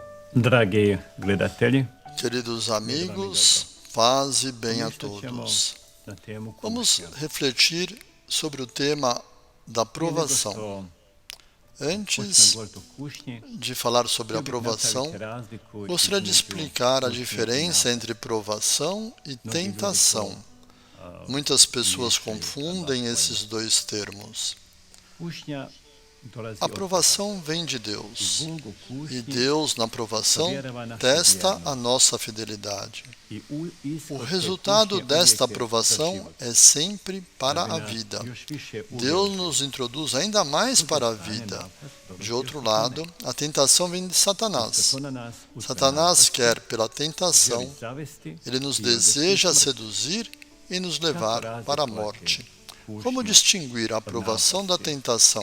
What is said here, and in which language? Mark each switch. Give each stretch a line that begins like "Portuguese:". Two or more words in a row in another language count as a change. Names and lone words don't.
Croatian: Dragi gledatelji,
Portuguese: Queridos amigos, paz e bem a
Croatian: ništa ćemo
Portuguese: todos.
Croatian: na temu
Portuguese: Vamos
Croatian: kušnja.
Portuguese: refletir sobre o tema da
Croatian: Prije nego
Portuguese: aprovação.
Croatian: što
Portuguese: Antes
Croatian: počnem govoriti o kušnji,
Portuguese: de falar sobre a
Croatian: htio bih
Portuguese: aprovação,
Croatian: napraviti razliku
Portuguese: gostaria de
Croatian: između
Portuguese: explicar a
Croatian: kušnje i
Portuguese: diferença
Croatian: nade.
Portuguese: entre provação e
Croatian: Mnogi ljudi
Portuguese: tentação.
Croatian: to,
Portuguese: Muitas pessoas
Croatian: miješaju
Portuguese: confundem
Croatian: ta dva
Portuguese: esses dois termos.
Croatian: Kušnja dolazi
Portuguese: A
Croatian: od
Portuguese: aprovação vem de
Croatian: i
Portuguese: Deus.
Croatian: Bog u
Portuguese: E
Croatian: kušnji
Portuguese: Deus, na aprovação,
Croatian: provjerava našu
Portuguese: testa
Croatian: vjernost.
Portuguese: a nossa fidelidade.
Croatian: I
Portuguese: O
Croatian: ishod te
Portuguese: resultado
Croatian: kušnje
Portuguese: desta
Croatian: uvijek je za
Portuguese: aprovação
Croatian: život.
Portuguese: é sempre para
Croatian: Da
Portuguese: a
Croatian: bi nas
Portuguese: vida.
Croatian: još više
Portuguese: Deus
Croatian: uvjerio.
Portuguese: nos introduz ainda mais para a vida. De outro lado, a tentação vem de Satanás. Satanás quer, pela tentação, ele nos deseja seduzir e nos levar para a morte. Como distinguir a aprovação da tentação?